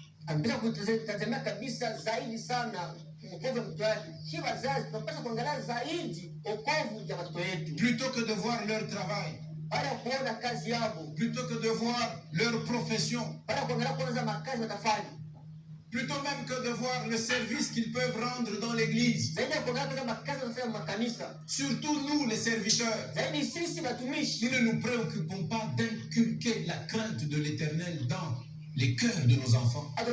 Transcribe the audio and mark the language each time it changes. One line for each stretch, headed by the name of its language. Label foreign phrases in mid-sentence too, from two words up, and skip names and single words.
Swahili: Bila kutazamia kabisa zaidi sana wokovu wa mtoto wake. Si wazazi tunapaswa kuangalia zaidi wokovu ya watoto wetu.
French: Plutôt que de voir leur travail.
Swahili: Para kuona kazi yao.
French: Plutôt que de voir leur profession.
Swahili: Para kuangalia kwanza makazi watafanya.
French: Plutôt même que de voir le service qu'ils peuvent rendre dans l'église. Surtout nous les serviteurs. Nous ne nous préoccupons pas d'inculquer la crainte de l'Éternel dans les cœurs de nos enfants.